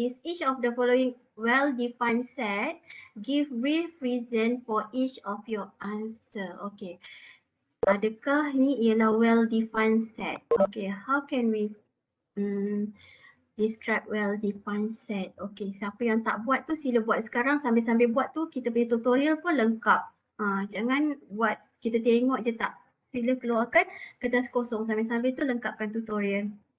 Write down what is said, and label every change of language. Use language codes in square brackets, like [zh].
[en] Is each of the following well-defined set? Give brief reason for each of your answer. Okay. [ms] Adakah ni ialah well-defined set? [en] Okay. How can we describe well-defined set? [ms] Okay. Siapa yang tak buat tu sila buat sekarang. Sambil-sambil buat tu kita punya tutorial pun lengkap. Jangan buat kita tengok je tak. Sila keluarkan kertas kosong. Sambil-sambil tu lengkapkan tutorial.